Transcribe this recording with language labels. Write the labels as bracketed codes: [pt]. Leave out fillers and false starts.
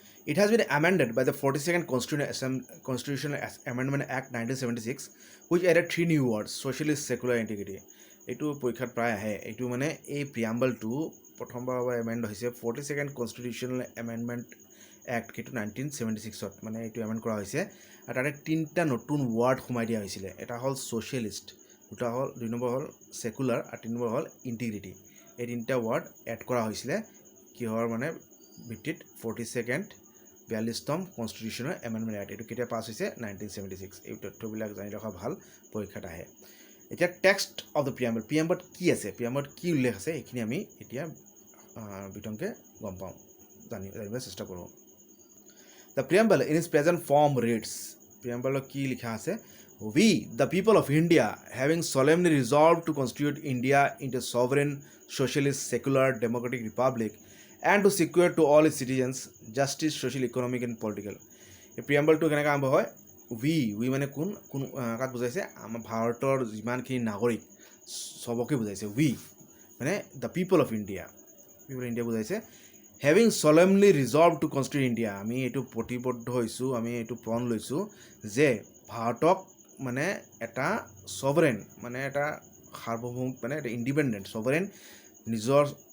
[en] It has been amended by the 42nd Constitutional Amendment Act 1976, which added 3 new words: socialist, secular, integrity. [as] এইটো পৰীক্ষাত প্ৰায় আহে। এইটো মানে এই প্ৰিয়াম্বলটো প্ৰথমবাৰৰ বাবে এমেণ্ড হৈছে 42nd Constitutional Amendment Act, সেইটো 1976ত মানে এইটো এমেণ্ড কৰা হৈছে। আৰু তাতে 3টা নতুন ৱাৰ্ড সোমাই দিয়া হৈছিলে। এটা হ'ল ছ'চিয়েলিষ্ট, 2 নম্বৰ হ'ল ছেকুলাৰ, আৰু 3 নম্বৰ হ'ল ইণ্টিগ্ৰিটি। এই 3টা ৱাৰ্ড এড কৰা হৈছিলে কিহৰ মানে ভিত্তিত, 42nd 42তম কনষ্টিটিউশ্যনেল এমেণ্ডমেণ্ট এক্ট। এইটো কেতিয়া পাছ হৈছে, 1976। এই তথ্যবিলাক জানি ৰখা ভাল, পৰীক্ষাত আহে। এতিয়া [en] text of the প্ৰিয়াম্বলত [as] কি আছে, প্ৰিয়াম্বলত কি উল্লেখ আছে, এইখিনি আমি এতিয়া বিতংকে গম পাওঁ, জানিবলৈ চেষ্টা কৰোঁ। [en] The preamble in its present form reads. [as] প্ৰিয়াম্বলত কি লিখা আছে, [en] We, the people of India, having solemnly resolved to constitute India into a sovereign, socialist, secular, democratic republic, and to secure to all its citizens justice, social, economic and political. [as] এই প্ৰিয়াম্বলটো কেনেকৈ আৰম্ভ হয়, উই মানে কোন কাক বুজাইছে, আমাৰ ভাৰতৰ যিমানখিনি নাগৰিক চবকে বুজাইছে। [en] We মানে the people of India বুজাইছে। Having solemnly resolved to constitute India, [as] আমি এইটো প্ৰতিবদ্ধ হৈছোঁ, আমি এইটো প্ৰণ লৈছোঁ যে ভাৰতক মানে এটা ছভাৰেন, মানে এটা সাৰ্বভৌম, মানে এটা ইণ্ডিপেণ্ডেণ্ট ছভাৰেন, নিজৰ